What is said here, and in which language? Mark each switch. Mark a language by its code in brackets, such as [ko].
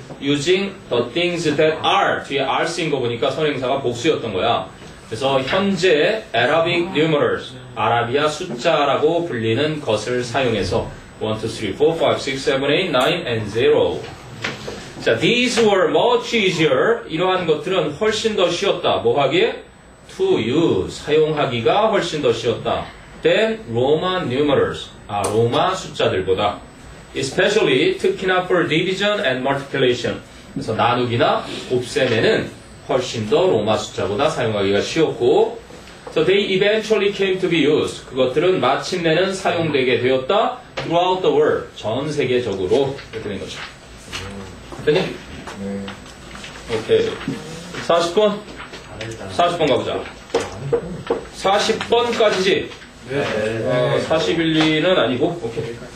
[en] using the things that are [ko] 뒤에 are 쓰인 거 보니까 선행사가 복수였던 거야. 그래서 현재 Arabic numerals 아라비아 숫자라고 불리는 것을 사용해서 1, 2, 3, 4, 5, 6, 7, 8, 9 and 0. [en] 자, these were much easier. [ko] 이러한 것들은 훨씬 더 쉬웠다. 뭐 하기에? [en] To use. [ko] 사용하기가 훨씬 더 쉬웠다. [en] than Roman numerals. [ko] 로마 숫자들보다. [en] Especially, [ko] 특히나 [en] for division and multiplication. [ko] 그래서 나누기나 곱셈에는 훨씬 더 로마 숫자보다 사용하기가 쉬웠고. [en] So they eventually came to be used. [ko] 그것들은 마침내는 사용되게 되었다. [en] Throughout the world. [ko] 전 세계적으로. 이렇게 된 거죠. 됐니? 네. 오케이. 40번? 40번 가보자. 40번까지지? 네. 41, 2는 아니고? 오케이.